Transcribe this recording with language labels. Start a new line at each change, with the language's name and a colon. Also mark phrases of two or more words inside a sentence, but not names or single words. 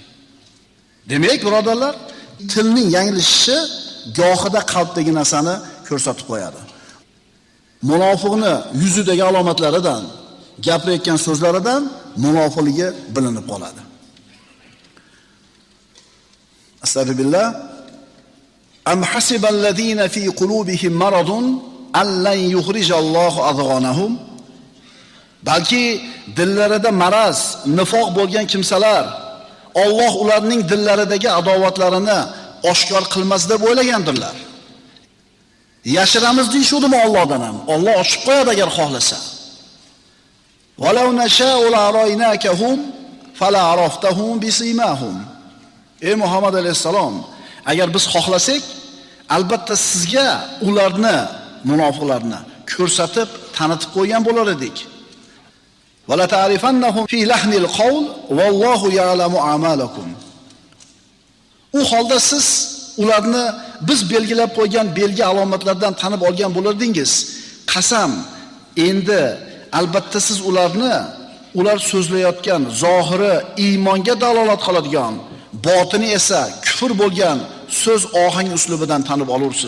Uzbek: Demak, birodarlar, tilning yanglishishi gohida qalbdagi narsani ko'rsatib qo'yadi. Munofiqni yuzidagi alomatlaridan, gapirayotgan so'zlaridan munofiqligi bilinib qoladi. Astagfirullah.
Arabic: أم حسب الذين في قلوبهم مرض أن لن يخرج الله أضغانهم.
Uzbek: Balki dillarida maraz, nifoq bo'lgan kimsalar Alloh ularning dillaridagi adovatlarini oshkor qilmas deb o'ylagandirlar. Yashiramiz deyshudimi Allohdan ham? Alloh ochib qo'yadi agar xohlasa.
Arabic: ولو نشاء لأريناكهم فلعرفتهم بسيماهم.
Uzbek: Ey Muhammad alayhisalom, agar biz xohlasak, albatta sizga ularni, munofiqlarni ko'rsatib, tanitib qo'ygan bo'lar edik.
Arabic: ولتعرفنهم في لحن القول والله يعلم أعمالكم.
Uzbek: U holda siz ularni biz belgilab qo'ygan belgi alomatlardan tanib olgan bo'lardingiz. Qasam, endi albatta siz ular so'zlayotgan zohiri iymonga dalolat qiladigan, botini esa kufr bo'lgan so'z ohang uslubidan tanib olursiz.